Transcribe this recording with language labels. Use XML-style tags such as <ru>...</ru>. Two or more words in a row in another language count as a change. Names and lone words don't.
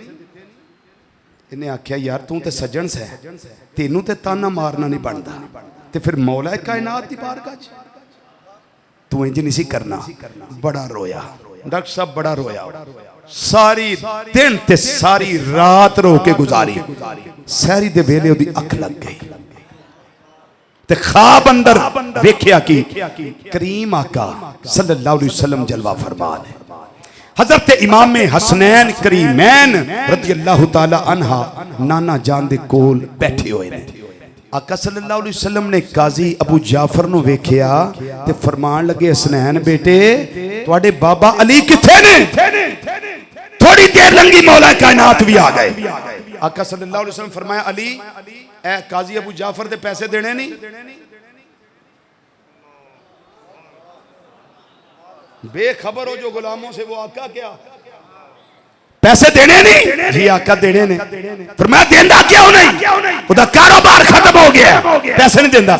<pa>انہیں آکھیا یار تو تو سجن سے، تینوں تو طعنہ مارنا نہیں بنتا، تو پھر مولا کائنات کی بارگاہ چ تو انج نہیں سی کرنا. بڑا رویا ڈاکٹر صاحب، بڑا رویا۔ ساری دن تے ساری رات رو کے گزاری. سحری دے ویلے اودی اکھ لگ گئی تے خواب اندر ویکھیا کہ کریم آقا</pa> <ar>صلى الله عليه وسلم</ar> <pa>جلوہ فرمان ہے. حضرت امام حسنین کریمین</pa> <ar>رضي الله تعالى عنها</ar> <pa>نانا جان دے کول بیٹھے ہوئے نے. آقا</pa> <ar>صلى الله عليه وسلم</ar> <pa>نے قاضی ابو جعفر نو ویکھیا تے فرمان لگے، حسنین بیٹے تہاڈے بابا علی کتھے نے? تھوڑی دیر لنگی، مولا کائنات بھی آ گئے. آقا</pa> <ar>صلى الله عليه وسلم</ar> <pa>فرمایا، علی اے قاضی ابو جعفر دے پیسے دینے نہیں?</pa> <ur>بے خبر ہو جو غلاموں سے، وہ آقا کیا پیسے دینے نہیں?</ur> <pa>جی آقا دینے نے. پھر میں دیندا کیوں نہیں؟ اودا کاروبار ختم ہو گیا، پیسے نہیں دیندا.</pa>